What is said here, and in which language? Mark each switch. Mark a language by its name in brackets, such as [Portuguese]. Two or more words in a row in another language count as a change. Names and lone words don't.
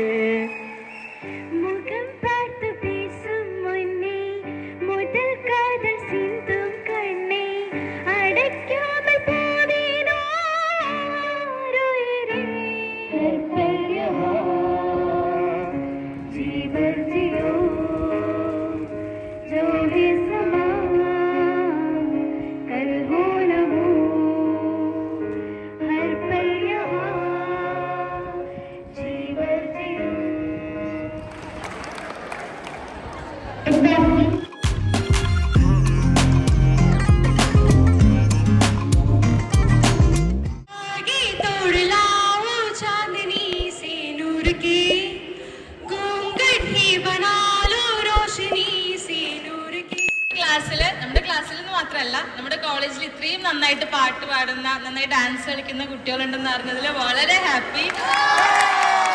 [Tamil] முகம் பார்த்து பேசும் முன்னே முதல் காதல் சிந்தும் கண்ணே, அடைக்காமல் போவேனோ உயிரே. [Hindi] जीवर जियो जो है समा, कल हो न हो हर पल यहाँ, जीवर जियो. आगे तोड़ लाओ चांदनी से नूर की, घूंघट ही बना लो रोशनी से नूर की. [Malayalam] നമ്മുടെ ക്ലാസ്സിൽ നിന്ന് മാത്രമല്ല നമ്മുടെ കോളേജിൽ ഇത്രയും നന്നായിട്ട് പാട്ട് പാടുന്ന, നന്നായി ഡാൻസ് കളിക്കുന്ന കുട്ടികളുണ്ടെന്ന് അറിഞ്ഞതിൽ വളരെ ഹാപ്പി.